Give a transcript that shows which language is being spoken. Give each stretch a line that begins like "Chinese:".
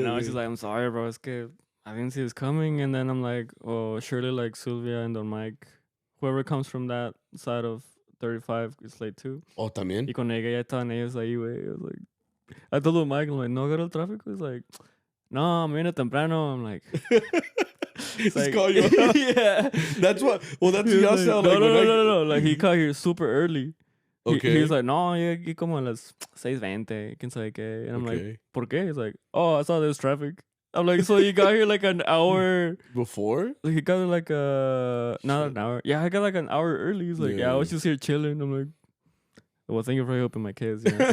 English: And I was just like, "I'm sorry, bro.
Spanish: Es que
English: I didn't see this coming." And then I'm like, "Oh, surely like Sylvia and Don Mike, whoever comes from that side of 35 is late too."
Spanish: Oh, también. Y con ella ya estaban ellos ahí, güey.
English: I was like, I told Don Mike, I'm like,
Spanish: "No agarró el tráfico."
English: He's like,
Spanish: "No, me viene temprano."
English: I'm like. He's like, call you out. Yeah. That's what. Well, that's what y'all sound like. No. Like he got here super early. Okay. He's like,
Spanish: no, llegué como a las 6:20, quién sabe qué.
English: And I'm like,
Spanish: ¿por qué?
English: He's like, oh, I saw there was traffic. I'm like, so you got here like an hour before? Like he got here like not an hour. Yeah, I got like an hour early. He's like, yeah, I was just here chilling. I'm like, well, thank you for helping my kids.